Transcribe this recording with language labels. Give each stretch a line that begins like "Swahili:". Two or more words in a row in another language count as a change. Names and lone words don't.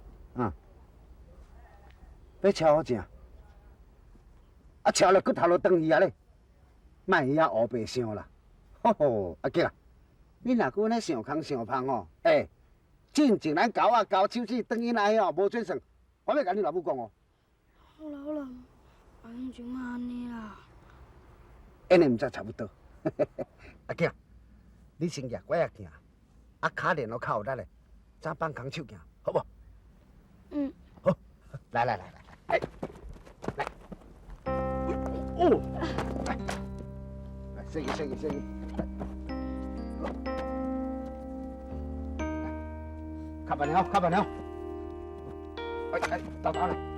Min Nan Chinese: 要敲好正，啊敲了骨头就断去啊咧，莫遐乌白想啦。吼吼，阿吉啊，你若搁安尼想空想芳哦，进前咱狗啊交手指断去来哦，无准算。我要甲你老母讲哦。好啦好啦，阿英就莫安尼啦。安尼毋才差不多。阿吉啊，你先举拐仔行，啊脚练到较有力嘞，再放空手行，好无？嗯。好，来来来来。哎，来，哦，来，小心小心小心，来，较慢了，较慢了，豆豆来，